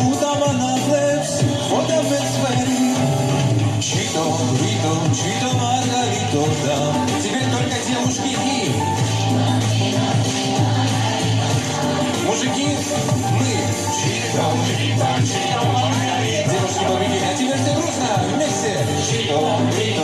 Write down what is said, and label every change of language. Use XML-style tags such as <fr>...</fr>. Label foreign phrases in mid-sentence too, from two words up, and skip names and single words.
<ka>დამანახლებს ხოდა მეცვერი ჩიტო გვიტო ჩიტო მარგალიტო და</ka> <ru>Теперь только девушки и мужики мы</ru> <ka>ჩიტო გვიტო ჩიტო მარგალიტო</ka> <ru>Девушки победили, а теперь все дружно вместе чито</ru>